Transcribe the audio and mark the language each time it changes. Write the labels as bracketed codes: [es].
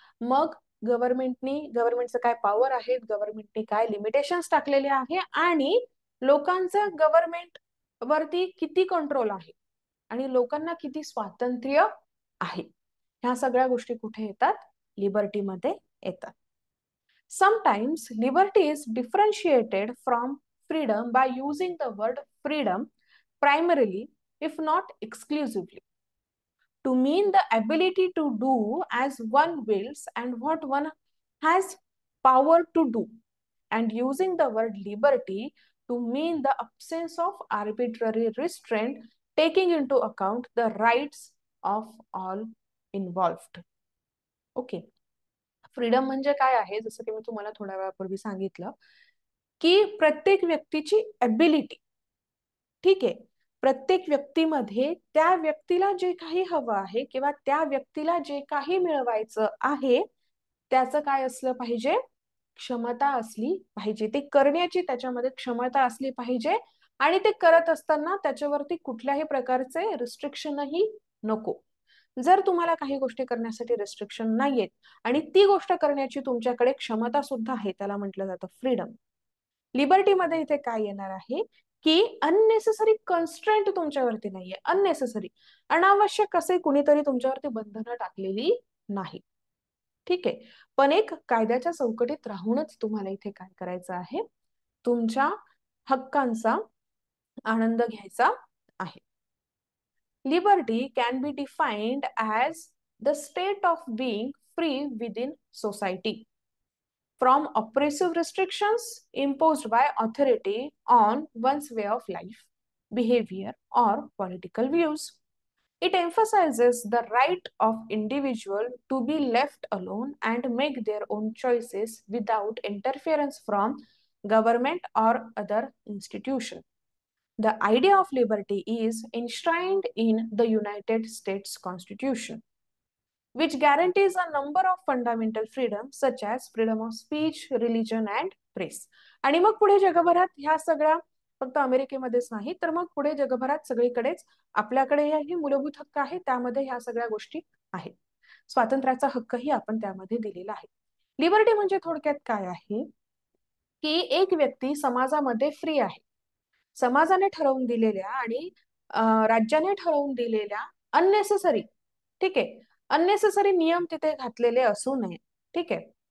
[mr] मग गव्हर्नमेंटचं काय पॉवर आहे, गव्हर्नमेंटने काय लिमिटेशन्स टाकलेले आहे, आणि लोकांचं गव्हर्नमेंट वरती किती कंट्रोल आहे, आणि लोकांना किती स्वातंत्र्य आहे, ह्या सगळ्या गोष्टी कुठे येतात, लिबर्टीमध्ये येतात. [en] Sometimes liberty is differentiated from freedom by using the word freedom primarily, if not exclusively, to mean the ability to do as one wills and what one has power to do, and using the word liberty to mean the absence of arbitrary restraint, taking into account the rights of all involved. Okay. [mr] Freedom म्हणजे काय आहे, जसं की मी तुम्हाला थोड्या वेळापूर्वी सांगितलं, की प्रत्येक व्यक्तीची एबिलिटी, ठीक आहे, प्रत्येक व्यक्तीमध्ये त्या व्यक्तीला जे काही हवं आहे किंवा त्या व्यक्तीला जे काही मिळवायचं आहे त्याचं काय असलं पाहिजे, क्षमता असली पाहिजे, ते करण्याची त्याच्यामध्ये क्षमता असली पाहिजे, आणि ते करत असताना त्याच्यावरती कुठल्याही प्रकारचे रिस्ट्रिक्शनही नको. जर तुम्हाला काही गोष्टी करण्यासाठी रेस्ट्रिक्शन नाहीयेत आणि ती गोष्ट करण्याची तुमच्याकडे क्षमता सुद्धा आहे, त्याला म्हटलं जातं फ्रीडम. लिबर्टीमध्ये इथे काय येणार आहे, की अननेसेसरी कन्स्ट्रेंट तुमच्यावरती नाहीये, अननेसेसरी अनावश्यक असे कुणीतरी तुमच्यावरती बंधनं टाकलेली नाही, ठीक आहे. पण एक कायद्याच्या चौकटीत राहूनच तुम्हाला इथे काय करायचं आहे, तुमच्या हक्कांचा आनंद घ्यायचा आहे. [en] Liberty can be defined as the state of being free within society from oppressive restrictions imposed by authority on one's way of life, behavior, or political views. It emphasizes the right of individual to be left alone and make their own choices without interference from government or other institution. The idea of liberty is enshrined in the United States Constitution, which guarantees a number of fundamental freedoms such as freedom of speech, religion and press. [mr] आणि मग पुढे जगभरात ह्या सगळ्या, फक्त अमेरिकेमध्येच नाही तर मग पुढे जगभरात सगळीकडेच आपल्याकडे हे मूलभूत हक्क आहे, त्यामध्ये ह्या सगळ्या गोष्टी आहेत. स्वातंत्र्याचा हक्कही आपण त्यामध्ये दिलेला आहे. लिबर्टी म्हणजे थोडक्यात काय आहे, की एक व्यक्ती समाजामध्ये फ्री आहे, समाजाने ठरवून दिलेल्या आणि राज्याने ठरवून दिलेल्या अननेसेसरी, ठीक आहे, अननेसेसरी नियम तिथे घातलेले असू नये, ठीक आहे.